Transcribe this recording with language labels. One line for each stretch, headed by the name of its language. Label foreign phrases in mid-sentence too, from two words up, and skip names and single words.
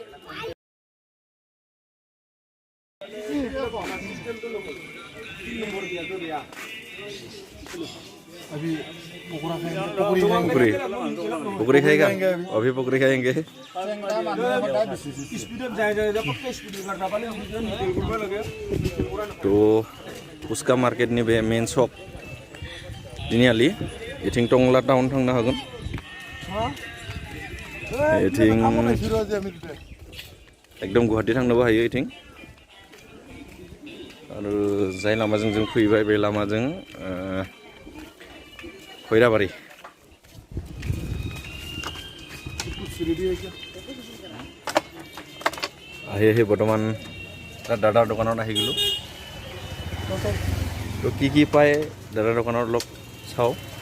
Hindi: अभी पकौड़ी पकौड़ी खाएगा अभी पकौड़ी खाएंगे तो उसका मार्केट
Bodo: नि बे
English: main shop
Bodo: दिनियालि इथिं टंगला टाउन थांनो हागोन इथिं एकदम गुवाहाटी थांनोबो हायो इथिं आरो जाय लामाजों जों फैबाय बे लामाजों
Assamese: खैराबारि আহি বৰ্তমান দাদাৰ দোকানত আহি গ'লো তো কি পায় দাদাৰ দোকানত অলপ চাওঁ